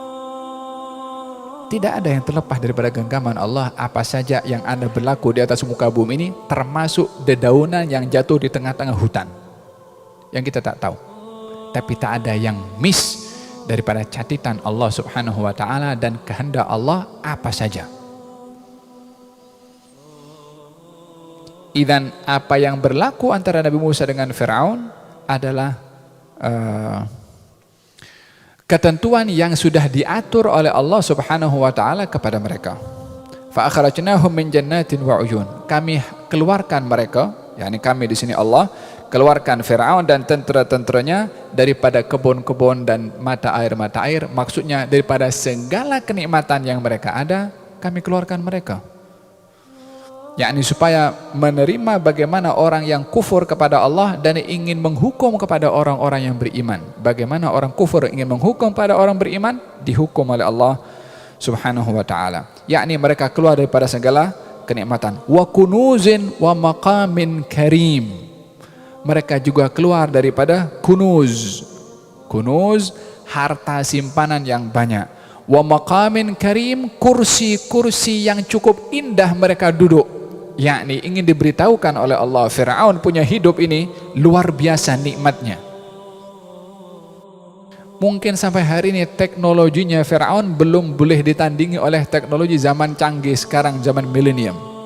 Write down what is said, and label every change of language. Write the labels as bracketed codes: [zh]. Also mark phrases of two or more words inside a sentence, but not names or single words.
[ms] Tidak ada yang terlepas daripada genggaman Allah. Apa saja yang ada berlaku di atas muka bumi ini, termasuk dedaunan yang jatuh di tengah-tengah hutan, yang kita tak tahu. Tapi tak ada yang miss daripada catatan Allah [ar] سبحانه وتعالى [ms] dan kehendak Allah apa saja. Idzan apa yang berlaku antara Nabi Musa dengan Firaun adalah ketentuan yang sudah diatur oleh Allah [ar] سبحانه وتعالى [ms] kepada mereka. [ar] فأخرجناهم من جنات وعيون. [ms] Kami keluarkan mereka, yakni kami di sini Allah keluarkan Firaun dan tentera-tenteranya daripada kebun-kebun dan mata air, maksudnya daripada segala kenikmatan yang mereka ada, kami keluarkan mereka. Yakni supaya menerima bagaimana orang yang kufur kepada Allah dan ingin menghukum kepada orang-orang yang beriman. Bagaimana orang kufur ingin menghukum pada orang beriman, dihukum oleh Allah [ar] سبحانه وتعالى. [ms] Yakni mereka keluar daripada segala kenikmatan. [ar] وكنوز ومقام كريم. [ms] Mereka juga keluar daripada kunuz. Kunuz, harta simpanan yang banyak. [ar] ومقام كريم, [ms] kursi-kursi yang cukup indah mereka duduk. Yakni ingin diberitahukan oleh Allah, Firaun punya hidup ini luar biasa nikmatnya. Mungkin sampai hari ini teknologinya Firaun belum boleh ditandingi oleh teknologi zaman canggih sekarang, zaman milenium.